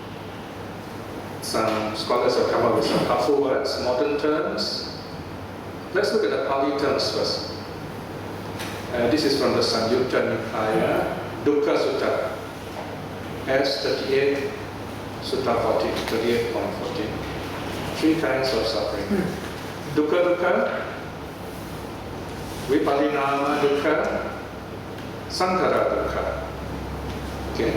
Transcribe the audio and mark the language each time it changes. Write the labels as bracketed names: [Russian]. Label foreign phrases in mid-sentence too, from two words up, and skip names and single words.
[English] Some scholars have come up with some helpful words, modern terms. Let's look at the Pali terms first. This is from the Samyutta Nikaya, Dukkha Sutta, S38, Sutta 14, 38.14. Three kinds of suffering. [Pali] Dukkha dukkha, Viparinama dukkha, Sankhara dukkha. [English] Okay.